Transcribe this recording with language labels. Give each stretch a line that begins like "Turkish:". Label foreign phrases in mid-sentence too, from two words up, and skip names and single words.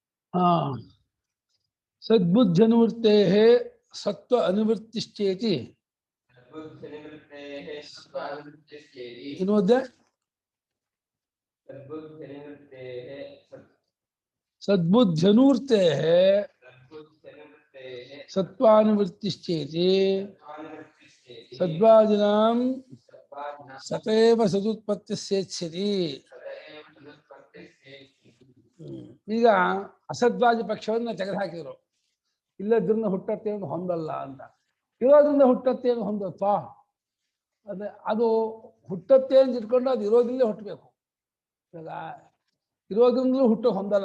Sanskrit: सद्बुद्ध्यनुवृत्ते सत्व अनुवृत्तिश्चेति इनोद्य सद्बुद्ध्यनुवृत्ते सत्वानुवृत्तिश्चेति सद्वादिनां सतैव सदुत्पत्तिस्येच्छति
Kannada: ಈಗ ಅಸದ್ವಾದಿ ಪಕ್ಷವನ್ನು ತೆಗೆದುಹಾಕಿದ್ರು. ಇಲ್ಲದ್ರಿಂದ ಹುಟ್ಟತ್ತೇನು ಹೊಂದಲ್ಲ ಅಂತ. ಇರೋದ್ರಿಂದ ಹುಟ್ಟತ್ತೇನು ಹೊಂದತ್ವ ಅದೇ ಅದು ಹುಟ್ಟತ್ತೆ ಅಂತ ಇಟ್ಕೊಂಡು ಅದು ಇರೋದ್ರಲ್ಲೇ ಹುಟ್ಟಬೇಕು. ಇವಾಗ ಇರೋದ್ರಿಂದಲೂ ಹುಟ್ಟು ಹೊಂದಲ್ಲ.